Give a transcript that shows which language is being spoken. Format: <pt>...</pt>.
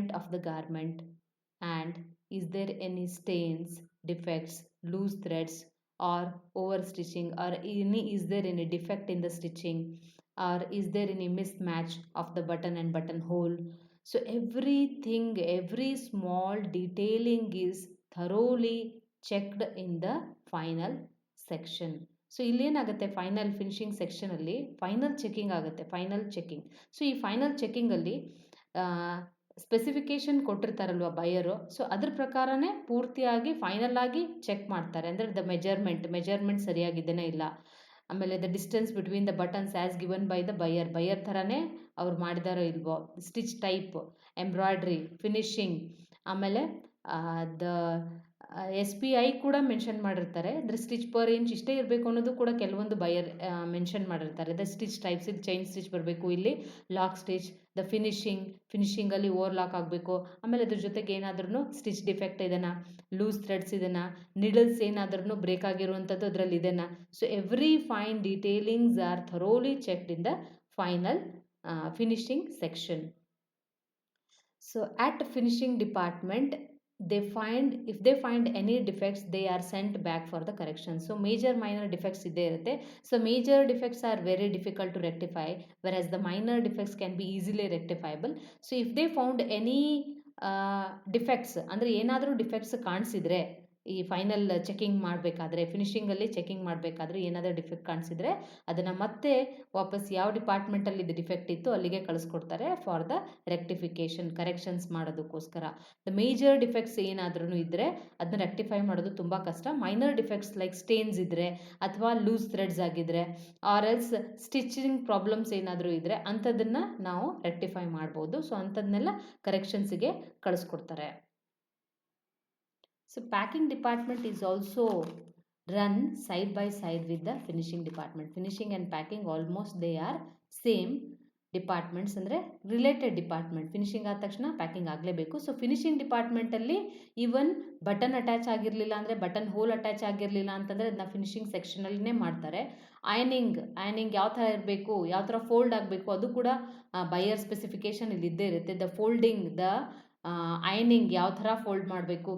<en>the garment, and is there any stains, defects, loose threads or overstitching, or is there any defect in the stitching, or is there any mismatch of the button and buttonhole. So everything, every small detailing is thoroughly checked in the final section.</en> <kn>So ಇಲ್ಲೇನಾಗುತ್ತೆ, final finishing ಸೆಕ್ಷನಲ್ಲಿ final checking ಆಗುತ್ತೆ. Final checking, so ಈ final ಚೆಕಿಂಗಲ್ಲಿ specification ಕೊಟ್ಟಿರ್ತಾರಲ್ವ ಬಯರು, so ಅದ್ರ ಪ್ರಕಾರನೇ ಪೂರ್ತಿಯಾಗಿ final ಆಗಿ check ಮಾಡ್ತಾರೆ. ಅಂದರೆ the measurement ಸರಿಯಾಗಿದ್ದೇನೆ ಇಲ್ಲ, ಆಮೇಲೆ</kn> <en>the distance between the buttons as given by the buyer</en> <kn>ಥರನೇ ಅವ್ರು ಮಾಡಿದಾರೋ ಇಲ್ವೋ, ಸ್ಟಿಚ್ ಟೈಪ್, ಎಂಬ್ರಾಯ್ಡ್ರಿ, ಫಿನಿಶಿಂಗ್, ಆಮೇಲೆ ದ SPI ಕೂಡ ಮೆನ್ಷನ್ ಮಾಡಿರ್ತಾರೆ. ಅಂದರೆ ಸ್ಟಿಚ್ ಪರ್ ಇಂಚ್ ಇಷ್ಟೇ ಇರಬೇಕು ಅನ್ನೋದು ಕೂಡ ಕೆಲವೊಂದು ಬಯರ್ ಮೆನ್ಷನ್ ಮಾಡಿರ್ತಾರೆ. ದ ಸ್ಟಿಚ್ ಟೈಪ್ಸ್, ಇದು ಚೈನ್ ಸ್ಟಿಚ್ ಬರಬೇಕು, ಇಲ್ಲಿ lock stitch, the ಫಿನಿಶಿಂಗಲ್ಲಿ over lock ಆಗಬೇಕು, ಆಮೇಲೆ ಅದ್ರ ಜೊತೆಗೆ ಏನಾದ್ರೂ ಸ್ಟಿಚ್ ಡಿಫೆಕ್ಟ್ ಇದೆನಾ, ಲೂಸ್ ಥ್ರೆಡ್ಸ್ ಇದೆನಾ, ನಿಡಲ್ಸ್ ಏನಾದ್ರೂ ಬ್ರೇಕ್ ಆಗಿರುವಂಥದ್ದು ಅದರಲ್ಲಿ ಇದೆನಾ.</kn> <en>So every fine detailings are thoroughly checked in the final finishing section. So at finishing department, if they find any defects, they are sent back for the correction. So major minor defects</en> <kn>ಇದೆ ಇರುತ್ತೆ.</kn> <en>So major defects are very difficult to rectify, whereas the minor defects can be easily rectifiable. So if they found any</en> <kn>defects ಅಂದರೆ ಏನಾದರೂ defects ಕಾಣಿಸಿದ್ರೆ ಈ final checking ಮಾಡಬೇಕಾದ್ರೆ, ಫಿನಿಶಿಂಗಲ್ಲಿ checking ಮಾಡಬೇಕಾದ್ರೆ ಏನಾದರೂ defect ಕಾಣಿಸಿದ್ರೆ ಅದನ್ನು ಮತ್ತೆ ವಾಪಸ್ ಯಾವ ಡಿಪಾರ್ಟ್ಮೆಂಟಲ್ಲಿ ಇದು ಡಿಫೆಕ್ಟ್ ಇತ್ತು ಅಲ್ಲಿಗೆ ಕಳಿಸ್ಕೊಡ್ತಾರೆ</kn> <en>for the rectification,</en> <kn>ಕರೆಕ್ಷನ್ಸ್ ಮಾಡೋದಕ್ಕೋಸ್ಕರ. ದ ಮೇಜರ್ ಡಿಫೆಕ್ಟ್ಸ್ ಏನಾದ್ರೂ ಇದ್ದರೆ ಅದನ್ನ ರೆಕ್ಟಿಫೈ ಮಾಡೋದು ತುಂಬ ಕಷ್ಟ. ಮೈನರ್ ಡಿಫೆಕ್ಟ್ಸ್ ಲೈಕ್ ಸ್ಟೇನ್ಸ್ ಇದ್ದರೆ ಅಥವಾ ಲೂಸ್ ಥ್ರೆಡ್ಸ್ ಆಗಿದ್ದರೆ ಆರ್ ಎಲ್ಸ್ ಸ್ಟಿಚಿಂಗ್ ಪ್ರಾಬ್ಲಮ್ಸ್ ಏನಾದರೂ ಇದ್ದರೆ ಅಂಥದ್ದನ್ನು ನಾವು ರೆಕ್ಟಿಫೈ ಮಾಡ್ಬೋದು. So ಅಂಥದ್ದನ್ನೆಲ್ಲ ಕರೆಕ್ಷನ್ಸಿಗೆ ಕಳಿಸ್ಕೊಡ್ತಾರೆ.</kn> <en>So packing department is also run side by side with the finishing department. Finishing and packing almost they are same</en> <kn>departments ಅಂದರೆ related department. Finishing ಆದ ತಕ್ಷಣ packing ಆಗಲೇಬೇಕು. So finishing ಡಿಪಾರ್ಟ್ಮೆಂಟಲ್ಲಿ even button attach ಆಗಿರಲಿಲ್ಲ ಅಂದರೆ, button hole attach ಆಗಿರಲಿಲ್ಲ ಅಂತಂದರೆ ಅದನ್ನ finishing ಸೆಕ್ಷನಲ್ಲಿನೇ ಮಾಡ್ತಾರೆ. ಐನಿಂಗ್ ಯಾವ ಥರ ಇರಬೇಕು, ಯಾವ ಥರ ಫೋಲ್ಡ್ ಆಗಬೇಕು ಅದು ಕೂಡ ಬೈಯರ್ ಸ್ಪೆಸಿಫಿಕೇಶನ್ ಇಲ್ಲಿ ಇದ್ದೇ ಇರುತ್ತೆ. ದ ಫೋಲ್ಡಿಂಗ್, ದ ಐನಿಂಗ್ ಯಾವ ಥರ ಫೋಲ್ಡ್ ಮಾಡಬೇಕು.</kn>